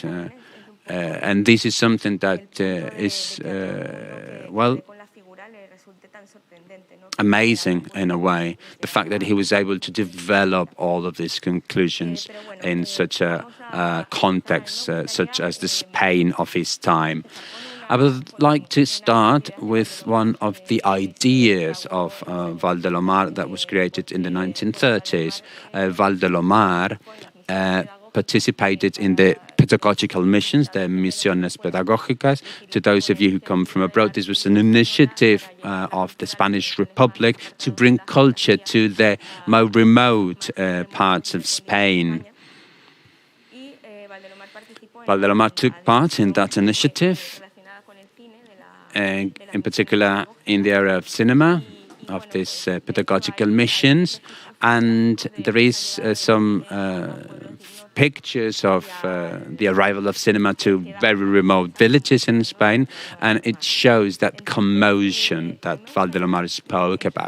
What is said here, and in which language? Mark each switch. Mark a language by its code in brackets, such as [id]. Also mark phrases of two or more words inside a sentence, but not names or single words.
[en] And this is something that is, amazing in a way, the fact that he was able to develop all of these conclusions in such a context, such as the Spain of his time. I would like to start with one of the ideas of Val del Omar that was created in the 1930s. Val del Omar participated in the pedagogical missions, the [es] misiones pedagógicas. [en] To those of you who come from abroad, this was an initiative of the Spanish Republic to bring culture to the more remote parts of Spain. Val del Omar took part in that initiative, in particular in the area of cinema, of these pedagogical missions. And there is some pictures of the arrival of cinema to very remote villages in Spain, and it shows that commotion that Val del Omar spoke about.